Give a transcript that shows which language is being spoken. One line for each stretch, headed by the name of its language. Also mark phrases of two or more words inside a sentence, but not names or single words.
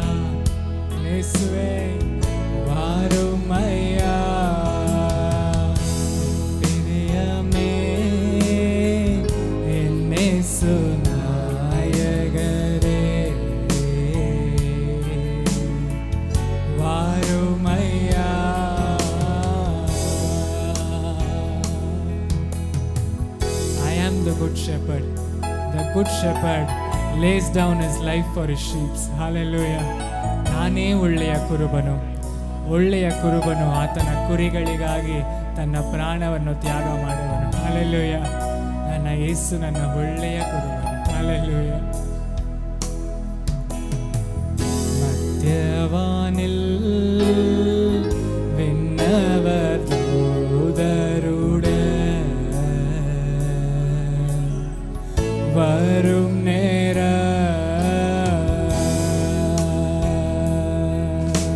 Tamil: என்னேசுவே வாருமையா. பிரியமே என்னேசு நாயகரே, வாருமையா.
English: I am the good shepherd. The good shepherd lays down his life for his sheep.
Kannada: Hallelujah. ನಾನೇ ಒಳ್ಳೆಯ ಕುರುಬನು. ಒಳ್ಳೆಯ ಕುರುಬನು ಆತನ ಕುರಿಗಳಿಗಾಗಿ ತನ್ನ ಪ್ರಾಣವನ್ನು ತ್ಯಾಗ ಮಾಡುವನು. ಹಲ್ಲೆಲೂಯಾ. ನನ್ನ ನನ್ನ ಯೇಸು ನನ್ನ ಒಳ್ಳೆಯ ಕುರುಬನು. ಹಲ್ಲೆಲೂಯಾ.
Tamil: மத்தியவானில் விண்ணவர் தூதருடன் வரும் நேரம்,